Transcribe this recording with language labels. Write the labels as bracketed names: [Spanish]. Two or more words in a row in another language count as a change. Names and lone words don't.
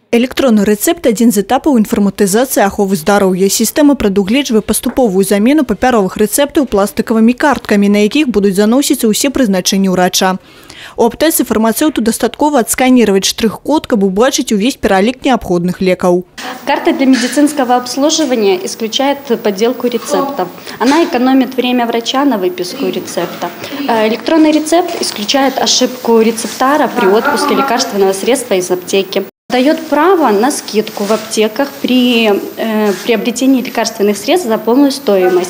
[Belarusian] Электронны рэцэпт – адзін з этапаў інфарматызацыі аховы здароўя. Сістэма прадугледжвае паступовую замену папяровых рэцэптаў пластыкавымі карткамі, на якіх будуць заносіцца ўсе прызначэнні ўрача. У аптэцы фармацэўту дастаткова адсканировать штрих-код, каб убачыць увесь пералік неабходных лекаў. [Russian] Карта для медицинского обслуживания исключает подделку рецептов. Она экономит время врача на выписку рецепта. Электронный рецепт исключает ошибку рецептара при отпуске лекарственного средства из аптеки. Дает право на скидку в аптеках при приобретении лекарственных средств за полную стоимость.